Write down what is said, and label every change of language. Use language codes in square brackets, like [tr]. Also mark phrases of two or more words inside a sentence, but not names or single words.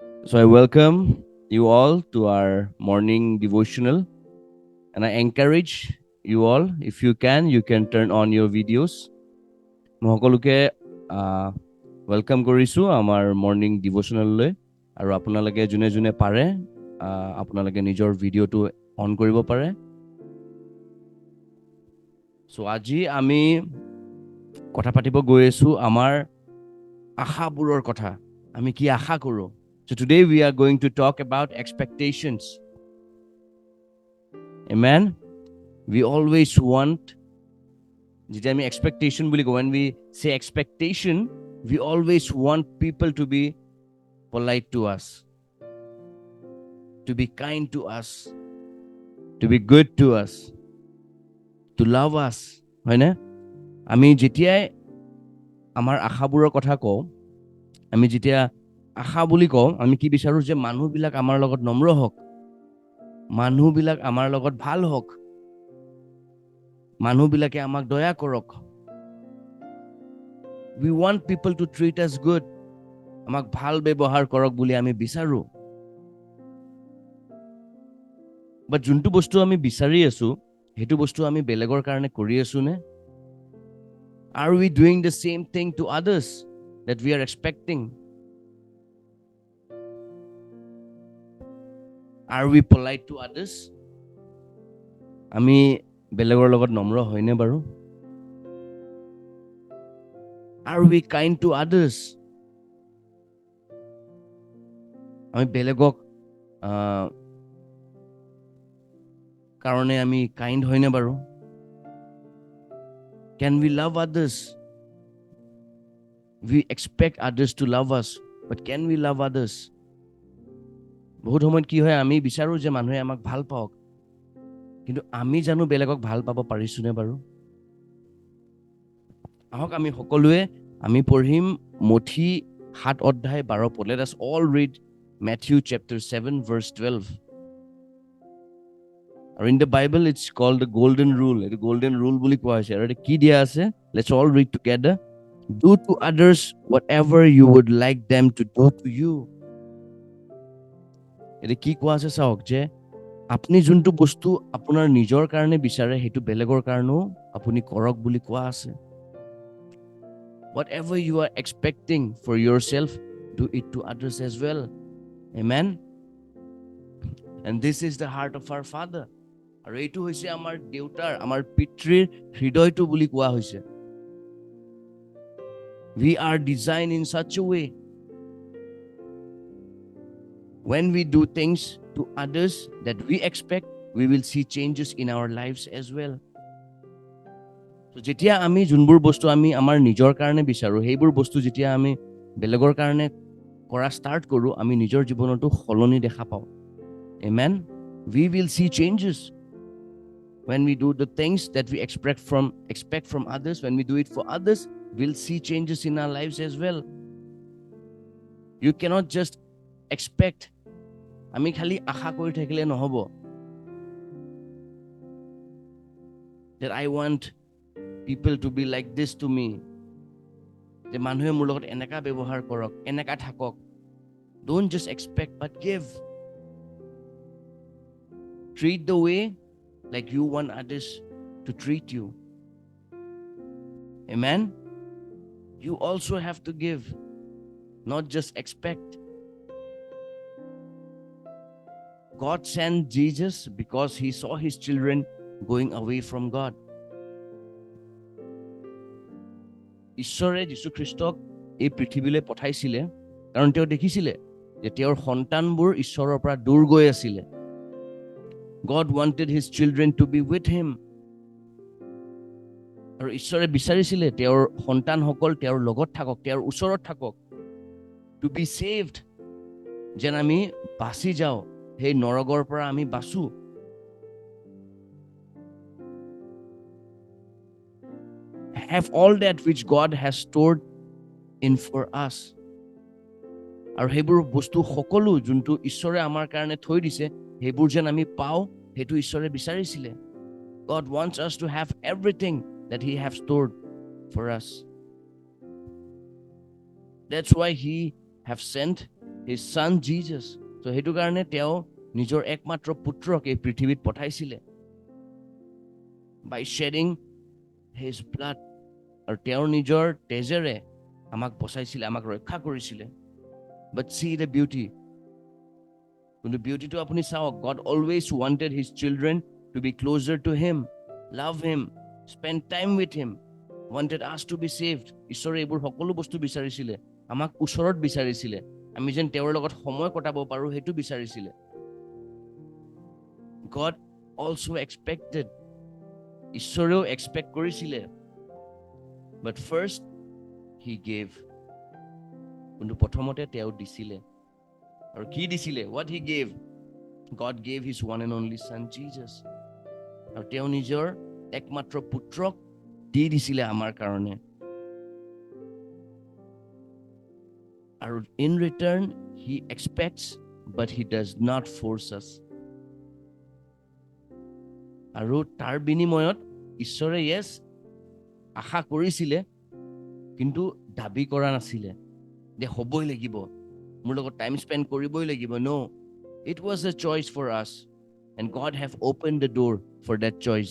[en] So I welcome you all to our morning devotional, and I encourage you all, if you can turn on your videos. [as] মই সকলোকে ৱেলকাম কৰিছোঁ আমাৰ [en] morning devotional, [as] আৰু আপোনালোকে যোনে যোনে পাৰে আপোনালোকে নিজৰ ভিডিঅ'টো অন কৰিব পাৰে। চ' আজি আমি কথা পাতিব গৈ আছোঁ আমাৰ আশাবোৰৰ কথা। আমি কি আশা কৰোঁ? [en] So today we are going to talk about expectations. Amen. We always want, [as] যেতিয়া আমি expectation বুলি কওঁ, [en] when we say expectation, we always want people to be polite to us, to be kind to us, to be good to us, to love us. [as] হয়নে? আমি যেতিয়াই আমাৰ আশাবোৰৰ কথা কওঁ, আমি যেতিয়া আশা বুলি কওঁ, আমি কি বিচাৰোঁ যে মানুহবিলাক আমাৰ লগত নম্ৰ হওক, মানুহবিলাক আমাৰ লগত ভাল হওক, মানুহবিলাকে আমাক দয়া কৰক। [en] We want people to treat us good. [as] আমাক ভাল ব্যৱহাৰ কৰক বুলি আমি বিচাৰোঁ। বাট যোনটো বস্তু আমি বিচাৰি আছোঁ, সেইটো বস্তু আমি বেলেগৰ কাৰণে কৰি আছোঁ নে? [en] Are we doing the same thing to others that we are expecting? Are we polite to others? [as] আমি বেলেগৰ লগত নম্ৰ হয়নে বাৰু? [en] Are we kind to others? [as] আমি বেলেগক কাৰণে আমি কাইণ্ড হয়নে বাৰু? [en] Can we love others? We expect others to love us, but can we love others? [as] বহুত সময়ত কি হয়, আমি বিচাৰোঁ যে মানুহে আমাক ভাল পাওক, কিন্তু আমি জানো বেলেগক ভাল পাব পাৰিছোনে বাৰু? আহক আমি সকলোৱে আমি পঢ়িম মঠি 7 অধ্যায় 12 পদ। [en] Let us all read Matthew chapter 7 verse 12. আৰু in the Bible it's called the golden rule. [as] এইটো [en] golden rule [as] বুলি কোৱা হৈছে। আৰু কি দিয়া আছে? [en] Let's all read together. Do to others whatever you would like them to do to you. [as] এটা কি কোৱা আছে চাওক, যে আপুনি যোনটো বস্তু আপোনাৰ নিজৰ কাৰণে বিচাৰে সেইটো বেলেগৰ কাৰণেও আপুনি কৰক বুলি কোৱা আছে। [en] Whatever you are expecting for yourself, do it to others as well. Amen. And this is the heart of our Father. [as] আৰু এইটো হৈছে আমাৰ দেউতাৰ, আমাৰ পিতৃৰ হৃদয়টো বুলি কোৱা হৈছে। [en] We are designed in such a way. When we do things to others that we expect, we will see changes in our lives as well. [as] So যেতিয়া আমি যোনবোৰ বস্তু আমি আমাৰ নিজৰ কাৰণে বিচাৰোঁ, সেইবোৰ বস্তু যেতিয়া আমি বেলেগৰ কাৰণে কৰা ষ্টাৰ্ট কৰোঁ, আমি নিজৰ জীৱনতো সলনি দেখা পাওঁ। [en] Amen. We will see changes when we do the things that we expect from others. When we do it for others, we'll see changes in our lives as well. You cannot just expect. [as] আমি খালি আশা কৰি থাকিলে নহব [en] that I want people to be like this to me, [as] যে মানুহে মোৰ লগত এনেকা ব্যৱহাৰ কৰক, এনেকা থাকক। [en] Don't just expect, but give. Treat the way like you want others to treat you. Amen. You also have to give, not just expect. God sent Jesus because he saw his children going away from God. [as] ঈশ্বৰে যীশু খ্ৰীষ্টক এই পৃথিৱীলৈ পঠাইছিলে কাৰণ তেওঁ দেখিছিলে যে তেওঁৰ সন্তানবোৰ ঈশ্বৰৰ পৰা দূৰ গৈ আছিলে। [en] God wanted his children to be with him. [as] আৰু ঈশ্বৰে বিচাৰিছিলে তেওঁৰ সন্তানসকল তেওঁৰ লগত থাকক, তেওঁৰ ওচৰত থাকক, [en] to be saved, [as] যেন আমি বাচি যাওঁ, সেই নৰকৰ পৰা আমি বাচো। [en] Have all that which God has stored in for us. [as] আৰু সেইবোৰ বস্তু সকলো যোনটো ঈশ্বৰে আমাৰ কাৰণে থৈ দিছে, সেইবোৰ যেন আমি পাওঁ, সেইটো ঈশ্বৰে বিচাৰিছিলে। [en] God wants us to have everything that he have stored for us. That's why he have sent his son Jesus. [as] So হেতু কাৰণে তেওঁ নিজৰ একমাত্ৰ পুত্ৰক এই পৃথিৱীত পঠাইছিলে [en] by shedding his blood. [as] আৰু তেওঁ নিজৰ তেজেৰে আমাক বচাইছিলে, আমাক ৰক্ষা কৰিছিলে. [en] But see the beauty. When the beauty to [as] আপুনি চাও, [en] God always wanted his children to be closer to him, love him, spend time with him, wanted us to be saved. [as] ঈশ্বৰে এইবোৰ সকলো বস্তু বিচাৰিছিলে, আমাক ওচৰত বিচাৰিছিলে, আমি যেন তেওঁৰ লগত সময় কটাব পাৰোঁ সেইটো বিচাৰিছিলে. [en] God also expected, [as] ঈশ্বৰেও expect কৰিছিলে, [en] but first he gave. [as] কিন্তু প্ৰথমতে তেওঁ দিছিলে। আৰু কি দিছিলে, [en] what he gave? God gave his one and only son Jesus. [as] আৰু তেওঁ নিজৰ একমাত্ৰ পুত্ৰক দি দিছিলে আমাৰ কাৰণে. [en] Aru in return he expects, but he does not force us. [as] আৰু তাৰ বিনিময়ত ঈশ্বৰে যে আশা কৰিছিলে কিন্তু দাবী কৰা নাছিলে যে হ'বই লাগিব, মোৰ লগত [en] time spend [as] কৰিবই লাগিব. [en] No, it was a choice for us, and God have opened the door for that choice.